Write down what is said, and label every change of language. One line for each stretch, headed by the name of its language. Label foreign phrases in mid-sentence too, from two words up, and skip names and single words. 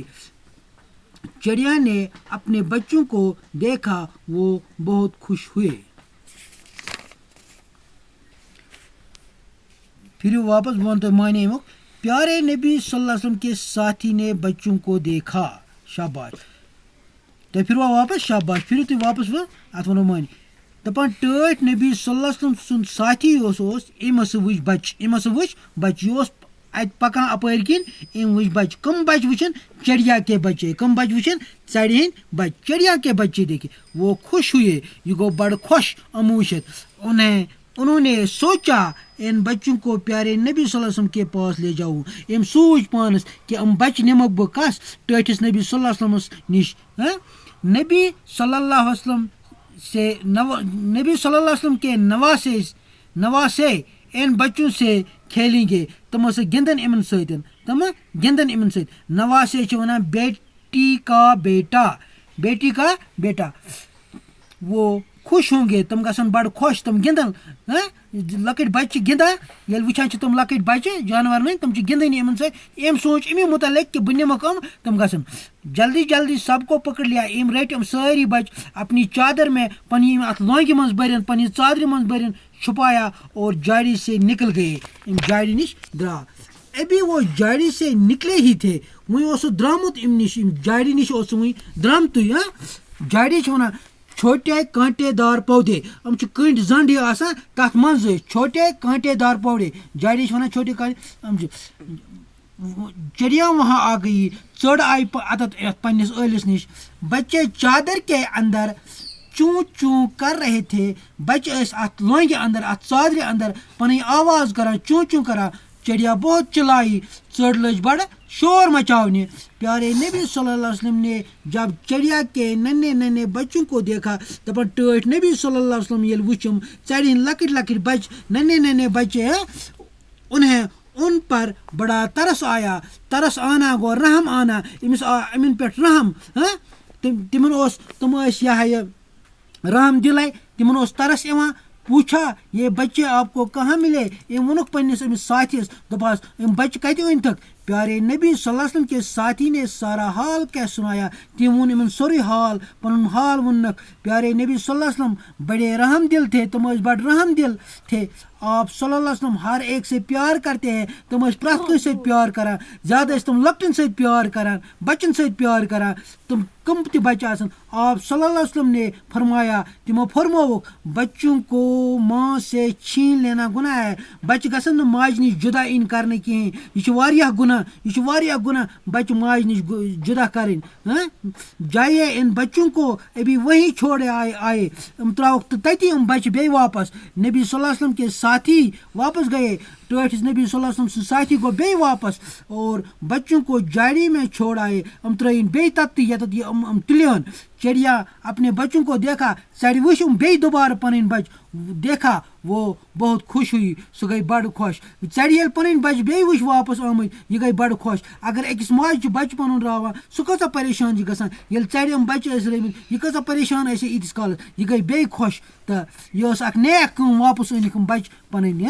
Urdu: چڑیا نے اپنے بچوں کو دیکھا. وہ بہت خوش ہوئے. پھر واپس بولتے
Kashmiri: معنی امیُک.
Urdu: پیارے نبی صلی اللہ علیہ وسلم کے ساتھی نے بچوں کو دیکھا.
Kashmiri: شاباش. تُہۍ پھِروا واپس. شاباش. پھِرِو تُہۍ واپس وۄنۍ. اَتھ وَنو معنی. دَپان ٹٲٹھۍ نبی صلی اللہ علیہ وسلم سُنٛد ساتھی اوس أمۍ ہسا وٕچھ بَچہِ. یہِ اوس اَتہِ پَکان اَپٲرۍ کِنۍ. أمۍ وٕچھ بَچہِ. کٕم بَچہِ وٕچھِنۍ؟
Urdu: چڑیا کے بچے.
Kashmiri: کٕم بَچہِ وٕچھِنۍ؟ ژَرِ ہٕنٛدۍ بَچہِ.
Urdu: چڑیا کے بچے دیکھے. وہ خوش ہوئے.
Kashmiri: یہِ گوٚو بڑٕ خۄش یِم وٕچھِتھ.
Urdu: انہوں نے سوچا ان بچوں کو پیارے نبی صلی اللہ علیہ وسلم کے پاس لے جاؤں.
Kashmiri: أمۍ سوٗنٛچ پانَس کہِ یِم بَچہِ نِمَکھ بہٕ کَس ٹٲٹھِس نبی صلی اللہ علیہ وسلمَس نِش.
Urdu: نبی صلی اللہ علیہ وسلم کے نواسے ان بچوں سے کھیلیں گے.
Kashmiri: تم ہسا گِنٛدن یِمن سۭتۍ. نواسے چھِ وَنان
Urdu: بیٹی کا بیٹا. وہ خوش ہوں گے.
Kashmiri: تم گژھن بڑٕ خۄش. تم گِنٛدن. لۄکٕٹۍ بَچہِ چھِ گِنٛدان. ییٚلہِ وٕچھان چھِ تم لۄکٕٹۍ بَچہِ جانور نٕے تم چھِ گِنٛدٲنی یِمن سۭتۍ. أمۍ سوٗنٛچ اَمی مُتعلق کہِ بہٕ نِمَکھ یِم. تم گژھن.
Urdu: جلدی جلدی سب کو پکڑ لیا.
Kashmiri: أمۍ رٔٹۍ یِم سٲری بَچہِ
Urdu: اپنی چادر میں
Kashmiri: پنٛنہِ اَتھ لونٛگہِ منٛز بٔرِنۍ پنٛنہِ ژادرِ منٛز بٔرِنۍ
Urdu: چھُپایا اور جاڑی سے نکل گئے.
Kashmiri: أمۍ جاڑِ نِش درٛاو.
Urdu: ابھی وہ جاڑی سے نکلے ہی تھے.
Kashmiri: وۄنۍ اوس سُہ درٛامُت اَمہِ نِش. جاڑِ نِش اوس سُہ وۄنۍ درٛامتُے. جاڑی چھِ وَنان
Urdu: چھوٹے کانٹے دار پودے.
Kashmiri: یِم چھِ کٔنٛڈۍ زنٛڈ ہِوۍ آسان تَتھ منٛزٕ
Urdu: چھوٹے کانٹے دار پودے.
Kashmiri: جاڑی چھِ وَنان
Urdu: چھوٹے کانٹے.
Kashmiri: یِم چھِ
Urdu: چڑیا وہاں آ گئی.
Kashmiri: ژٔر آیہِ اَتَتھ پنٛنِس ٲلِس نِش.
Urdu: بچے چادر کے اندر چوں کر رہے تھے.
Kashmiri: بچہِ ٲسۍ اَتھ لونٛگہِ اندر اَتھ ژادرِ اندر پنٕنۍ آواز کران چوں کران.
Urdu: چڑیا بہت چلائی.
Kashmiri: ژٔر لٔج بڑٕ شور مچاونہِ.
Urdu: پیارے نبی صلی اللہ علیہ وسلم نے جب چڑیا کے ننھے بچوں کو دیکھا.
Kashmiri: دپان ٹٲٹھۍ نبی صلی اللہ علیہ وسلم ییٚلہِ وٕچھِم ژَرِ ہٕنٛدۍ لۄکٕٹۍ بچہِ
Urdu: ننھے بچے انہیں ان پر بڑا ترس آیا. ترس آنا
Kashmiri: گوٚو
Urdu: رحم آنا.
Kashmiri: أمِس آو یِمن پٮ۪ٹھ رحم. تِمن ٲسۍ یہِ ہا یہِ رحم دِلے. تِمن اوس ترس یِوان.
Urdu: پوٗچھا یہ بچے آپ کو کہاں ملے؟
Kashmiri: ام وونک پنس امس ساتھیس دپاس ام بچہ کتہ أنتھک؟
Urdu: پیارے نبی صلی اللہ علیہ وسلم کے ساتھی نے سارا حال کیا سنایا،
Kashmiri: تم ون امن سوری حال، پن حال ونک۔
Urdu: پیارے نبی صلی اللہ علیہ وسلم بڑے رحم دل تھے، تم بڑے رحم دل تھے۔ آپ صلی اللہ علیہ وسلم ہر ایک سے پیار کرتے ہیں،
Kashmiri: تم پرٛٮ۪تھ کٲنٛسہِ سۭتۍ پیار کران، زیادٕ تم لۄکٹن سۭتۍ پیار کران، بچن سۭتۍ پیار کران، تم کم تہ بچہ آسن۔
Urdu: آپ صلی اللہ علیہ وسلم نے فرمایا،
Kashmiri: تمو فرموک
Urdu: بچوں کو ماں سے چھین لینا گناہ ہے،
Kashmiri: بچہ گژھن نہٕ ماجہِ نش جدا ان کرنہٕ کہین، یہ واریاہ گناہ، یہ واریاہ گناہ بچہ ماجہِ نش جدا کرٕنۍ۔
Urdu: جائیے ان بچوں کو، ابھی وہی چھوڑے آئے
Kashmiri: تراؤک تتی بچہ بیٚیہِ واپس۔
Urdu: نبی صلی اللہ علیہ وسلم کے ساتھی واپس گئے،
Kashmiri: ٹٲٹھس نبی صلی اللہ علیہ وسلم ساتھی کو بیٚیہِ واپس
Urdu: اور بچوں کو جاڑی میں چھوڑ آئے،
Kashmiri: ترٲیِن بیٚیہِ تتھ یتھ یہ تُلہن۔
Urdu: چڑیا اپنے بچوں کو دیکھا،
Kashmiri: ژَرِ وٕچھ بیٚیہِ دوبارٕ پنٕنۍ بچہ
Urdu: دیکھا، وہ بہت خوش ہوئی،
Kashmiri: سُہ گئی بڑٕ خۄش۔ ژَرِ ییٚلہِ پنٕنۍ بچہ بیٚیہِ وٕچھ واپس آمٕتۍ، یہِ گئی بڑٕ خۄش۔ اگر أکِس ماجہِ چھُ بچہ پنُن راوان، سُہ کۭژاہ پریشان چھِ گژھان، ییٚلہِ ژَرِ بچہ ٲسۍ رٲومٕتۍ، یہِ کۭژاہ پریشان ٲسۍ ییٖتِس کالس، یہِ گئی بیٚیہِ خۄش۔ تہٕ یہِ ٲس اکھ نیک کٲم، واپس أنِکھ بچہ پنٕنۍ۔